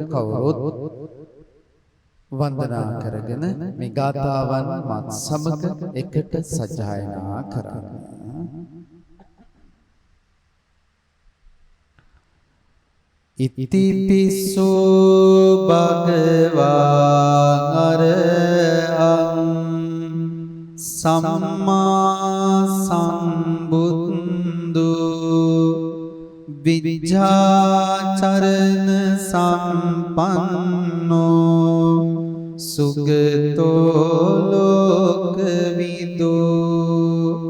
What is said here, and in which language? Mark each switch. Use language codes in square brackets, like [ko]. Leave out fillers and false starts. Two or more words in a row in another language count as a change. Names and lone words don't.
[si] කවුරුත් වන්දනා කරගෙන මේ ගාථාවන් මත් සමග එකට සජ්ජායනා කරමු. [pi] ඉතිපිසෝ භගවා අරහං සම්මා සම්බුද්ධ විජ්ජාචරණ සම්පන්නෝ සුගතෝ ලෝකවිදෝ